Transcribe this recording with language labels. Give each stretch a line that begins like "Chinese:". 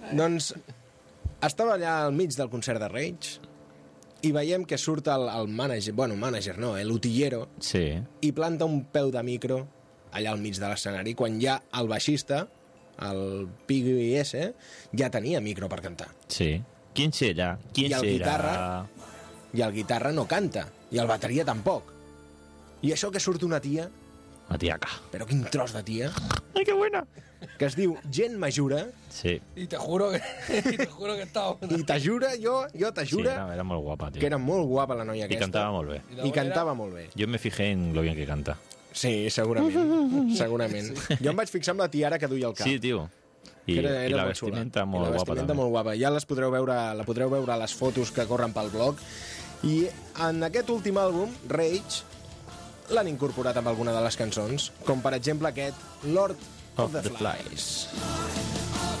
Catalan: Doncs estava allà al mig del concert de Rage i veiem que surt el manager, bueno, manager no, l'utillero, sí, i planta un peu de micro allà al mig de l'escenari, quan ja el baixista, el PBS, ja tenia micro per cantar. Sí. Quin serà? Quin serà? I el guitarra no canta, i el bateria tampoc. I això que surt una tia... Una tiaca. Però quin tros de tia. Ai, que bona! Que es diu Jen Majura. Sí. I te juro que estava... I t'ajura, jo t'ajura... Sí, era molt guapa, tio. Que era molt guapa la noia aquesta. I cantava molt bé. I cantava molt bé.
Spanish: Jo me fijé en lo bien que canta.
Catalan: Sí, segurament. Sí. Jo em vaig fixar amb la tiara que duia al cap. Sí, tio. I la vestimenta molt guapa, també. Molt guapa. Ja les podreu veure, la podreu veure a les fotos que corren pel blog. I en aquest últim àlbum, Rage, l'han incorporat amb alguna de les cançons, com per exemple aquest, Lord of the Flies.